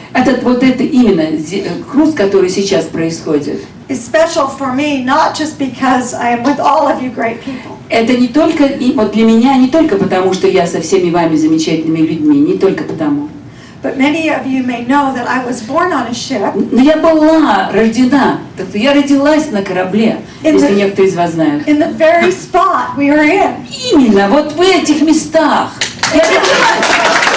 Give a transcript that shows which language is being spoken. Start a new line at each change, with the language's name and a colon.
Russian: Это именно круз, который сейчас происходит.
English: is special for me, not just because I am with all of you great people,
Russian: Это не только вот для меня, не только потому, что я со всеми вами замечательными людьми, не только потому.
English: but many of you may know that I was born on a ship
Russian: Но я была рождена, я родилась на корабле, если некоторые из вас знают.
English: in the very spot we are in.
Russian: Именно вот в этих местах. Я родилась.